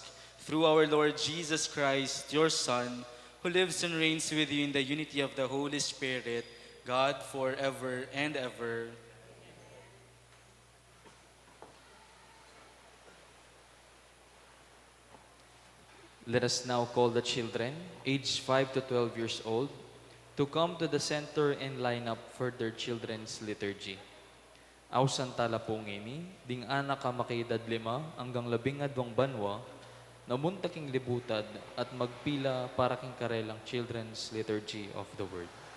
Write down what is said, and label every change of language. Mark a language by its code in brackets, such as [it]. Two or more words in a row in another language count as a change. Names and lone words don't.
[en] Through our Lord Jesus Christ, your Son, who lives and reigns with you in the unity of the Holy Spirit, God forever and ever. Let us now call the children, aged 5 to 12 years old, to come to the center and line up for their children's liturgy. [pam] Ausan talapungini, ding anak ka makaedad 5 hanggang 12 banwa, namuntaking libutad at magpila para king karelang [en] children's liturgy of the word.